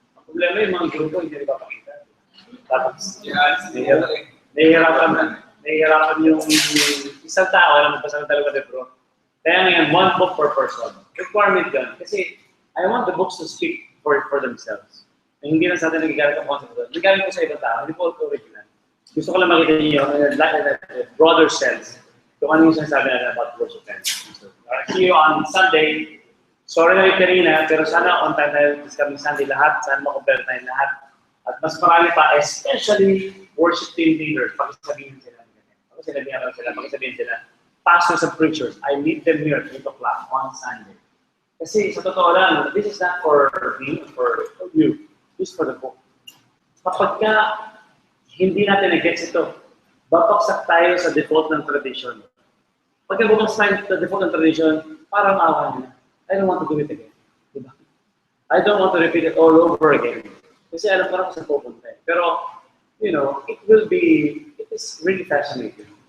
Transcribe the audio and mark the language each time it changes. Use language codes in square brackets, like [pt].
[tl] Ang problema yung mga grupo, hindi rin papakita. Tapos, nahihirapan yung isang tao na magbasa ng 2 libro. Kaya ngayon, 1 book per person. Requirement yun. [en] Kasi I want the books to speak for themselves. [tl] Hindi na sa atin nagigamit ang concept doon. Nagigamit ko sa ibang tao, hindi po original. Gusto ko lang makita niyo [en] broader sense [tl] kung ano yung sinasabi natin [en] about worship and so, see you on Sunday. [tl] Sorry na rin kanina, pero sana [en] on time [tl] tayo [en] this coming Sunday [tl] lahat. Sana makumpare tayo lahat. At mas marami pa, [en] especially worship team leaders. [tl] Pakisabihin sila. Pakisabihin sila. [en] Pastors and preachers, I meet them here at 8 o'clock on Sunday. [tl] Kasi sa totoo lang, [en] this is not for me, for you. This is for the book. [tl] Kapag ka hindi natin na-gets ito, babaksak tayo sa default ng tradition. Pagka bumagsak tayo sa default ng tradition, parang awa niya. [en] I don't want to do it again. [tl] Diba? [en] I don't want to repeat it all over again. [tl] Kasi alam ko na kung saan pupunta eh. Pero, [en] you know, it is really fascinating.